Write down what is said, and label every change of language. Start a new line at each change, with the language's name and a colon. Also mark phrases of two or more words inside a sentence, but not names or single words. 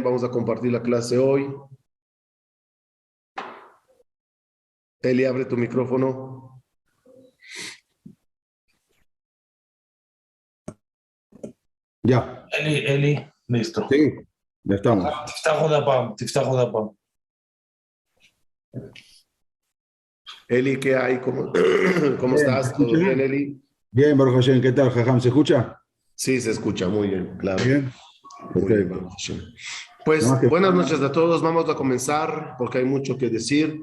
Spanish: Vamos a compartir la clase hoy. Eli, abre tu micrófono. Ya. Eli, listo. Sí, ya estamos.
Hebrew: תפתח עוד הפעם.
Spanish: Eli, ¿qué hay? ¿Cómo estás? ¿Todo bien, Eli? Bien,
Hebrew: ברוך השם,
Spanish: ¿qué tal, Jajam? ¿Se escucha? Sí, se escucha muy bien, claro. Bien. Muy bien,
Hebrew: ברוך השם.
Spanish: Pues buenas noches a todos. Vamos a comenzar porque hay mucho que decir.